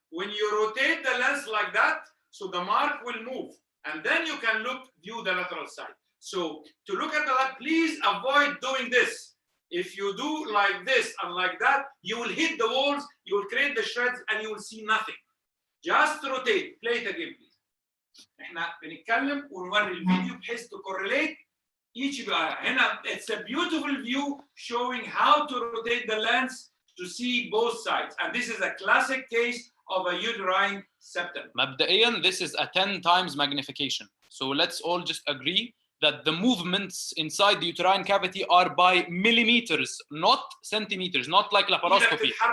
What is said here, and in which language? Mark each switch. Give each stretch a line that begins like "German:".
English: When you rotate the lens like that, so the mark will move, and then you can view the lateral side. So to look at the left, please avoid doing this. If you do like this and like that, you will hit the walls, you will create the shreds, and you will see nothing. Just rotate. Play it again, please.
Arabic: احنا بنتكلم ونوري الفيديو بحيث
English: to correlate each
Arabic: بقى.
English: هنا it's a beautiful view showing how to rotate the lens to see both sides, and this is a classic case of a uterine septum. مبدئيا this is a 10 times magnification. So let's all just agree that the movements inside the uterine cavity are by millimeters, not centimeters, not like laparoscopy.